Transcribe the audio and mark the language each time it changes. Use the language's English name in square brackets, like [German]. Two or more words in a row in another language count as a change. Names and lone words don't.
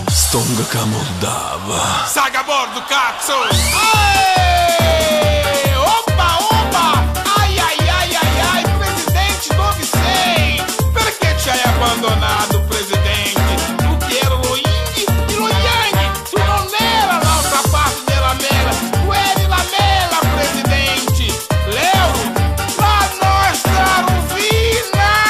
[Italian] Stonga che Moldava. Saga a bordo, cazzo! Aê! Opa, opa! Ai, ai, ai, ai, ai, presidente 96! Perché ci hai abbandonato, presidente? Tu che eri lo Ying e lo Yang! Tu non era l'altra parte della mela! Tu eri la mela, presidente! L'euro! La nostra rovina!